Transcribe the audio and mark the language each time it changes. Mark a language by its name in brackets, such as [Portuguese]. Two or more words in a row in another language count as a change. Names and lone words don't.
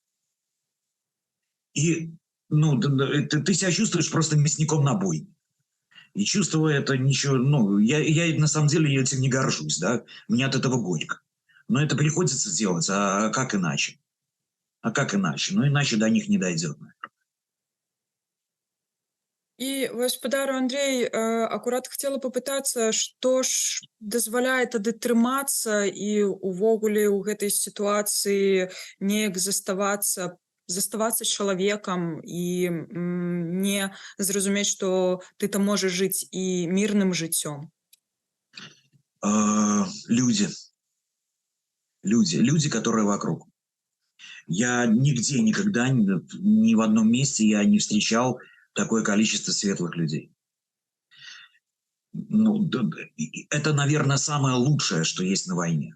[Russian] И ты себя чувствуешь просто мясником на бойне. И чувствуя это, ничего, я на самом деле этим не горжусь, да, мне от этого горько. Но это приходится делать, а как иначе? Ну, иначе до них не дойдет. [Belarusian] І гаспадару Андрей, акурат хацела папытацца, што ж дазваляе тады трымацца і увогуле ў гэтай сітуацыі неяк заставацца чалавекам і не зразумець, што ты там можаш жыць і мірным жыццём. [Russian] Люди, которые вокруг. Я нигде никогда, ни в одном месте я не встречал такое количество светлых людей. Это, наверное, самое лучшее, что есть на войне.